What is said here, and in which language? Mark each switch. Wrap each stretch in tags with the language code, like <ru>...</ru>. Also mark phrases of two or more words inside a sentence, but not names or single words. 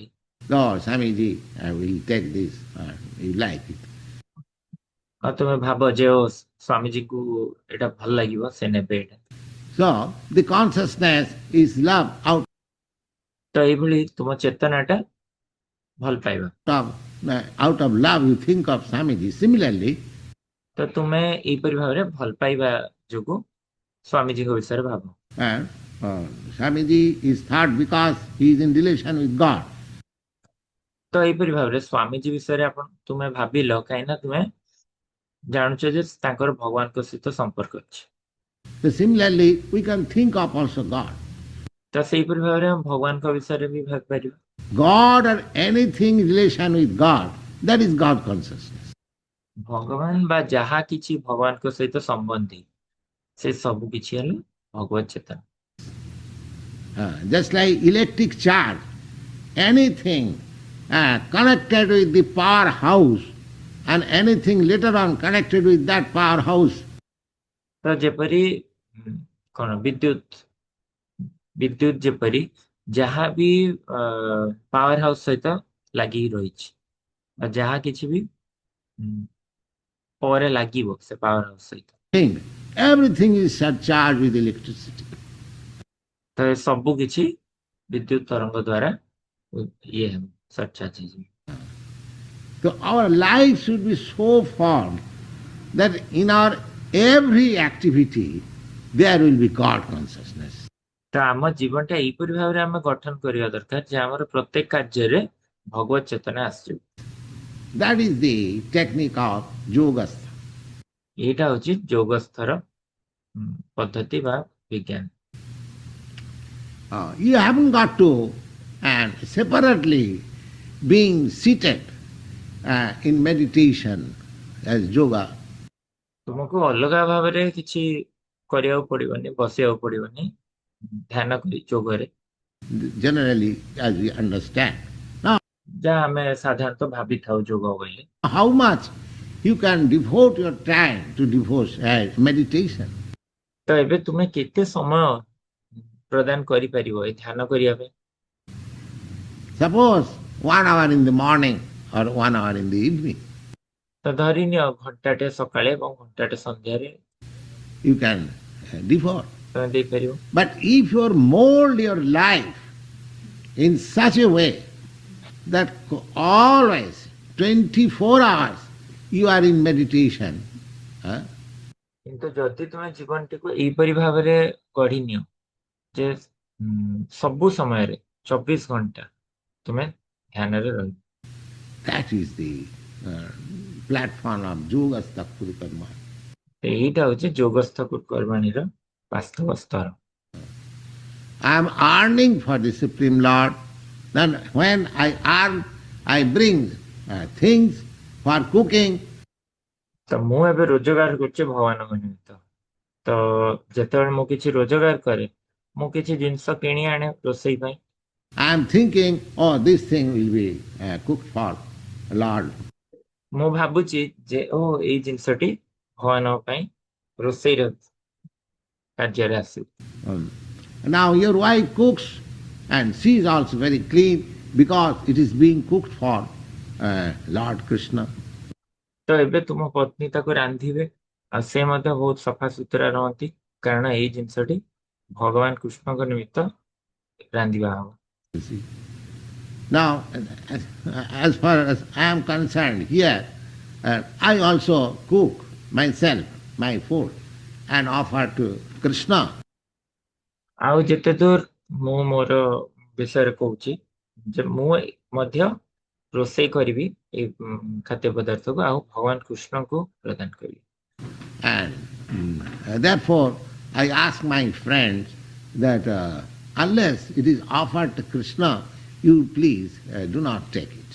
<en>Lord Swamiji, I will take this. You like it.</en> <or>ଆଉ ତୁମେ ଭାବ ଯେ ଓ ସ୍ୱାମୀଜୀଙ୍କୁ ଏଇଟା ଭଲ ଲାଗିବ, ସେ ନେବେ ଏଇଟା।</or> <en>So the consciousness is love out</en> <or>ତ ଏଇଭଳି ତୁମ ଚେତନାଟା ଭଲ ପାଇବା।</or> <en>of love you think of Swamiji. Similarly,</en> <or>ତ ତୁମେ ଏଇପରି ଭାବରେ ଭଲ ପାଇବା ଯୋଗୁଁ ସ୍ୱାମୀଜୀଙ୍କ ବିଷୟରେ ଭାବ।</or> <en>Swamiji is thought because he is in relation with God.</en> <or>ତ ଏଇପରି ଭାବରେ ସ୍ୱାମୀଜୀ ବିଷୟରେ ତୁମେ ଭାବିଲ କାହିଁକି ନା ତୁମେ ଜାଣୁଛ ଯେ ତାଙ୍କର ଭଗବାନଙ୍କ ସହିତ ସମ୍ପର୍କ ଅଛି।</or> <en>So similarly, we can think of also God.</en> <or>ତ ସେଇପରି ଭାବରେ ଆମେ ଭଗବାନଙ୍କ ବିଷୟରେ ବି ଭାବିପାରିବା।</or> <en>God or anything in relation with God, that is God consciousness.</en> <or>ଭଗବାନ ବା ଯାହା କିଛି ଭଗବାନଙ୍କ ସହିତ ସମ୍ବନ୍ଧୀ ସେ ସବୁ କିଛି ହେଲେ ଭଗବତ ଚେତନା।</or> <en>Just like electric charge, anything connected with the powerhouse and anything later on connected with that powerhouse.</en> <or>ତ ଯେପରି କଣ ବିଦ୍ୟୁତ ଯେପରି ଯାହା ବି</or> <en>power house</en> <or>ସହିତ ଲାଗିକି ରହିଛି ବା ଯାହା କିଛି ବି ପରେ ଲାଗିବ ସେ</or> <en>power house</en> <or>ସହିତ,</or> <en>Everything is surcharged with electricity.</en> <or>ତ ସବୁ କିଛି ବିଦ୍ୟୁତ ତରଙ୍ଗ ଦ୍ୱାରା ଇଏ ହେବ, ସରଚାର୍ଜ ହେଇଯିବ।</or> <en>So our life should be so formed that in our every activity there will be God consciousness.</en> <or>ତ ଆମ ଜୀବନଟା ଏଇପରି ଭାବରେ ଆମେ ଗଠନ କରିବା ଦରକାର ଯେ ଆମର ପ୍ରତ୍ୟେକ କାର୍ଯ୍ୟରେ ଭଗବତ ଚେତନା ଆସିଯିବ।</or> <en>That is the technique of Yoga-sthah.</en> <or>ଏଇଟା ହଉଛି ଯୋଗସ୍ଥର ପଦ୍ଧତି ବା ବିଜ୍ଞାନ।</or> <en>You haven't got to and separately being seated in meditation as yoga.</en> <or>ତୁମକୁ ଅଲଗା ଭାବରେ କିଛି କରିବାକୁ ପଡିବନି, ବସିବାକୁ ପଡିବନି ଧ୍ୟାନ କରି ଯୋଗରେ,</or> <en>Generally, as we understand. Now,</en> <or>ଯାହା ଆମେ ସାଧାରଣତଃ ଭାବିଥାଉ ଯୋଗ କହିଲେ।</or> <en>how much you can devote your time to meditation?</en> <or>ତ ଏବେ ତୁମେ କେତେ ସମୟ ପ୍ରଦାନ କରିପାରିବ ଏ ଧ୍ୟାନ କରିବା ପାଇଁ?</or> <en>Suppose 1 hour in the morning or 1 hour in the evening.</en> <or>ତ ଧରିନିଅ ଘଣ୍ଟାଟେ ସକାଳେ ଏବଂ ଘଣ୍ଟାଟେ ସନ୍ଧ୍ୟାରେ</or> <en>You can devote.</en> <or>ତୁମେ ଦେଇପାରିବ।</or> <en>But if you mold your life in such a way that always 24 hours you are in meditation.</en> <or>କିନ୍ତୁ ଯଦି ତୁମେ ଜୀବନଟିକୁ ଏଇପରି ଭାବରେ ଗଢି ନିଅ ଯେ ସବୁ ସମୟରେ 24 ଘଣ୍ଟା ତୁମେ ଧ୍ୟାନରେ ରହିବ,</or> <en>that is the platform of</en> <sa>योगस्थः कर्माणि.</sa> <or>ଏଇଟା ହଉଛି ଯୋଗସ୍ଥ କର୍ମାଣୀର ବାସ୍ତବ ସ୍ତର।</or> <en>I am earning for the Supreme Lord. Then when I earn, I bring things for cooking.</en> <or>ତ ମୁଁ ଏବେ ରୋଜଗାର କରୁଛି ଭଗବାନଙ୍କ ନିମିତ୍ତ, ତ ଯେତେବେଳେ ମୁଁ କିଛି ରୋଜଗାର କରେ ମୁଁ କିଛି ଜିନିଷ କିଣି ଆଣେ ରୋଷେଇ ପାଇଁ।</or> <en>I am thinking, oh, this thing will be cooked for Lord.</en> <or>ମୁଁ ଭାବୁଛି ଯେ ଓ ଏଇ ଜିନିଷଟି ଭଗବାନଙ୍କ ପାଇଁ ରୋଷେଇର କାର୍ଯ୍ୟରେ ଆସିବ।</or> <en>Now your wife cooks and she is also very clean because it is being cooked for Lord Krishna.</en> <or>ତ ଏବେ ତୁମ ପତ୍ନୀ ତାକୁ ରାନ୍ଧିବେ ଆଉ ସେ ମଧ୍ୟ ବହୁତ ସଫାସୁତୁରା ରହନ୍ତି କାରଣ ଏଇ ଜିନିଷଟି ଭଗବାନ କୃଷ୍ଣଙ୍କ ନିମିତ୍ତ ରାନ୍ଧିବା ହବ।</or> <en>You see. Now, as far as I am concerned here, I also cook myself my food and offer to Krishna.</en> <or>ଆଉ ଯେତେ ଦୂର ମୁଁ ମୋର ବିଷୟରେ କହୁଛି ଯେ ମୁଁ ମଧ୍ୟ ରୋଷେଇ କରିବି ଏଇ ଖାଦ୍ୟ ପଦାର୍ଥକୁ ଆଉ ଭଗବାନ କୃଷ୍ଣଙ୍କୁ ପ୍ରଦାନ କରିବି।</or> <en>And therefore, I ask my friends that unless it is offered to Krishna, you please do not take it.</en>